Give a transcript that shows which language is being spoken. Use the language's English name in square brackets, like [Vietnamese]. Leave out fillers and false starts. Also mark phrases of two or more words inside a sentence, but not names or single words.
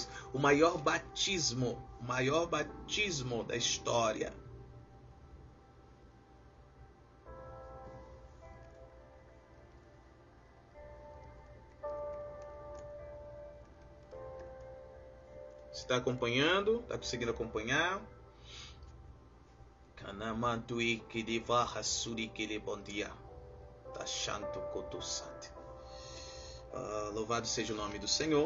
[Portuguese] O maior batismo da história. Você está acompanhando? Está conseguindo acompanhar? Kanamantui kirivaha suri kiribondia. Tashanto kotosate. Louvado seja o nome do Senhor.